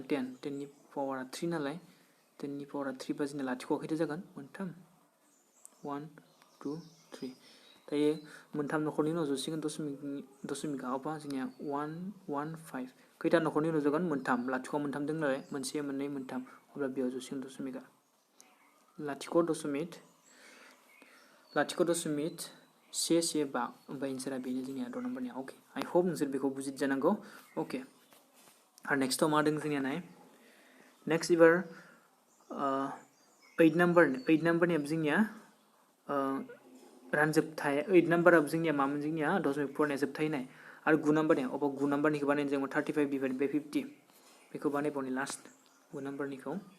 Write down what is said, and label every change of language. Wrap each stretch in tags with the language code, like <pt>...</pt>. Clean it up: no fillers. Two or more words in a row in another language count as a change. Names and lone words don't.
<brx>10 नि पावारा 3 नालाय 10 नि पावारा 3 बा जोंना लाथिख' खैथा जागोन मोनथाम 1 2 3 दायो मोनथाम नखरनि उनाव जसिगोन दशमिकआ अबा जोंनिया 115 खैथा नखरनि उनाव जागोन मोनथाम लाथिख' मोनथाम दं नालाय मोनसे मोननै मोनथाम अब्ला बेयाव जसिगोन दशमिकआ लाथिख' दशमिक 115 ओमफ्राय एन्सारा बेनो जोंनिया 6 नाम्बारनिया ओके</brx> <en>I hope</en> <brx>नोंसोर बेखौ बुजिदों जानांगौ ओके आरो नेक्स्टआव मा दं जोंनिया नाय नेक्स्ट एबार 8 नाम्बारनियाबो जोंनिया रानजोबथाय 8 नाम्बाराबो जोंनिया मामोन जोंनिया दशमिक फरायनाया जोबथायनाय आरो 9 नाम्बारनिया अबाव 9 नाम्बारनिखौ बानायनो जों 35</brx> <en>divide by</en> <brx>50 बेखौ बानायबावनि लास्ट 9 नाम्बारनिखौ</brx>